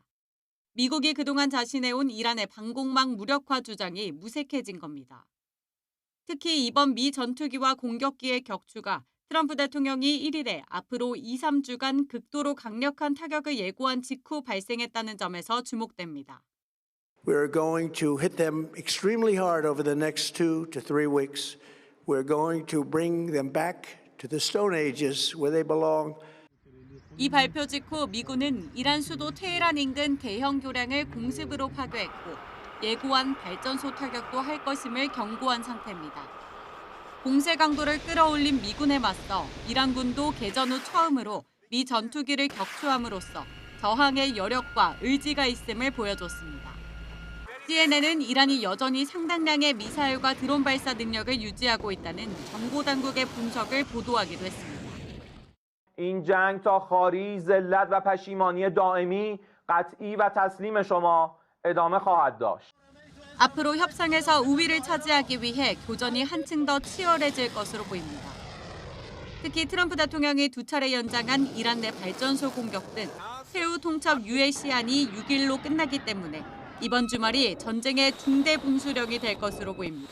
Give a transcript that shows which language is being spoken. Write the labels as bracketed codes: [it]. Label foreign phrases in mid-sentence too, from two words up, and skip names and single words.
[ko] 미국이 그동안 자신해온 이란의 방공망 무력화 주장이 무색해진 겁니다. 특히 이번 미 전투기와 공격기의 격추가 트럼프 대통령이 1일에 앞으로 2-3주간 극도로 강력한 타격을 예고한 직후 발생했다는 점에서 주목됩니다. [en] We're going to hit them extremely hard over the next 2 to 3 weeks. We're going to bring them back to the Stone Ages where they belong. [ko] 이 발표 직후 미군은 이란 수도 테헤란 인근 대형 교량을 공습으로 파괴했고 예고한 발전소 타격도 할 것임을 경고한 상태입니다. 공세 강도를 끌어올린 미군에 맞서 이란군도 개전 후 처음으로 미 전투기를 격추함으로써 저항의 여력과 의지가 있음을 보여줬습니다. CNN은 이란이 여전히 상당량의 미사일과 드론 발사 능력을 유지하고 있다는 정보당국의 분석을 보도하기도 했습니다. [fa] این جنگ تا خاری ذلت و پشیمانی دائمی قطعی و تسلیم شما ادامه خواهد داشت. [ko] 앞으로 협상에서 우위를 차지하기 위해 교전이 한층 더 치열해질 것으로 보입니다. 특히 트럼프 대통령이 2차례 연장한 이란 내 발전소 공격 등 세후 통첩 유예 시한이 6일로 끝나기 때문에 이번 주말이 전쟁의 중대 분수령이 될 것으로 보입니다.